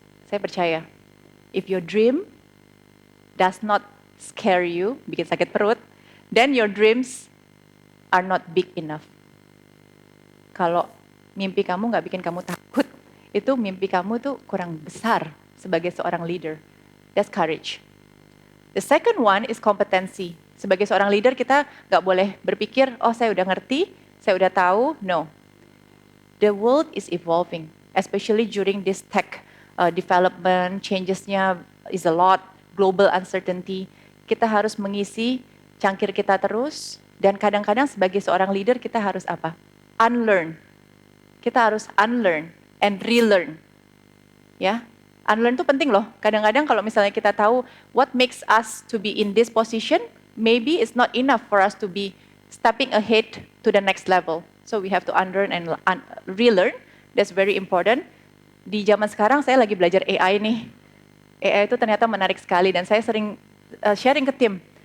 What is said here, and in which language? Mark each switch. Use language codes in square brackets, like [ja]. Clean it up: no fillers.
[id] Saya percaya, [en] if your dream does not scare you, [id] bikin sakit perut, [en] then your dreams are not big enough. [id] Kalau mimpi kamu nggak bikin kamu takut, itu mimpi kamu tuh kurang besar sebagai seorang leader. [en] That's courage. The second one is competency. [id] Sebagai seorang leader kita nggak boleh berpikir, oh saya udah ngerti, saya udah tahu. No. [en] The world is evolving, especially during this tech development, changesnya is a lot, global uncertainty. [id] Kita harus mengisi cangkir kita terus, dan kadang-kadang sebagai seorang leader kita harus apa? Unlearn. Kita harus unlearn and relearn. Ya, unlearn itu penting loh. Kadang-kadang kalau misalnya kita tahu [en] what makes us to be in this position, maybe it's not enough for us to be stepping ahead to the next level. So we have to unlearn and relearn. That's very important. [id] Di zaman sekarang saya lagi belajar AI nih. AI itu ternyata menarik sekali dan saya sering sharing ke tim.